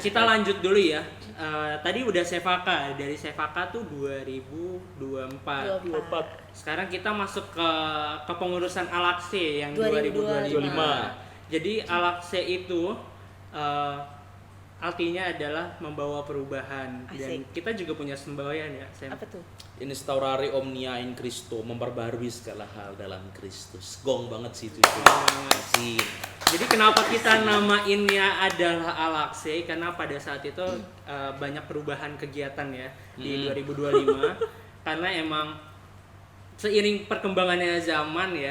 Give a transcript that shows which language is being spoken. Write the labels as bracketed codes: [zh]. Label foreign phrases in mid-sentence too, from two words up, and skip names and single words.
[id] Kita lanjut dulu ya. Tadi udah Sevaka. Dari Sevaka tuh 2024. 24. Sekarang kita masuk ke kepengurusan Alakse yang 2025. 2025. Jadi Alakse itu artinya adalah membawa perubahan. Dan Asik. kita juga punya semboyan ya, Sam. Apa tuh? [la] Instaurare omnia in Christo, [id] memperbarui segala hal dalam Kristus. Gong banget sih itu. Sih. Jadi kenapa kita namainnya adalah Alakse? Karena pada saat itu banyak perubahan kegiatan ya di 2025. Karena emang seiring perkembangannya zaman ya,